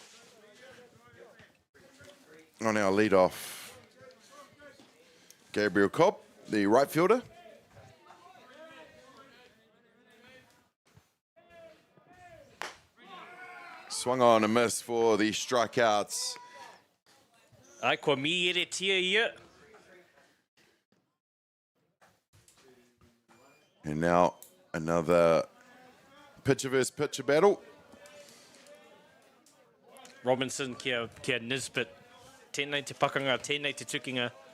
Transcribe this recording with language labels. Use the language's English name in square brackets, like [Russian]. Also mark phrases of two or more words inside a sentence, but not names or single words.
[English] On our lead-off, Gabriel Cobb, the right fielder. Swung on a miss for the strikeouts. [Māori] Ai, kua mi ere tia ia. [English] And now another pitcher versus pitcher battle. [Māori] Robinson kia Nisbet. Tēnei te pakanga, tēnei te tukinga.